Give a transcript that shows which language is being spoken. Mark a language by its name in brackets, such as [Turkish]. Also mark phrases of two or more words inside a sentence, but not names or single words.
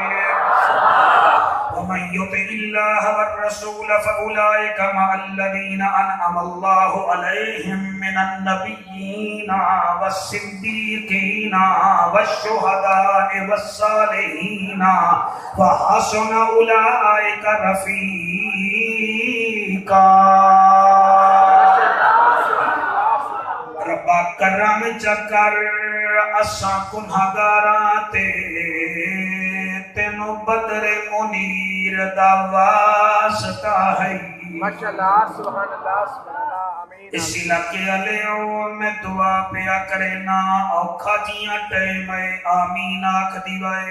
[Arabic] ومن يطع الله والرسول فأولئك مع الذين أنعم الله عليهم من النبيين والصديقين والشهداء والصالحين وحسن أولئك رفيقا۔ [Punjabi] ربا کرم چکر اساں گنہگاراں تے تینو بدر منیر دا واسطہ ہے۔ [Arabic] ماشاءاللہ سبحان اللہ سبحان اللہ آمین۔ [Punjabi] اس علاقے علیوں میں دعا پیا کرنا، اوکھا جیاں ٹائم ہے آمین آکھ دیوائے۔